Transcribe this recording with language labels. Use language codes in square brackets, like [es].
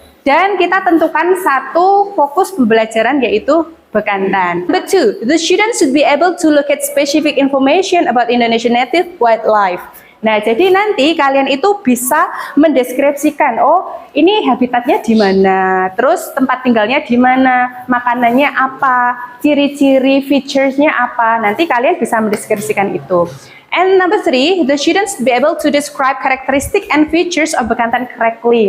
[id] Dan kita tentukan satu fokus pembelajaran yaitu bekantan. [en] Number 2, the students should be able to look at specific information about Indonesian native wildlife. [id] Nah, jadi nanti kalian itu bisa mendeskripsikan, oh ini habitatnya di mana, terus tempat tinggalnya di mana, makanannya apa, ciri-ciri featuresnya apa. Nanti kalian bisa mendeskripsikan itu. [en] And number 3, the students be able to describe characteristic and features of bekantan correctly.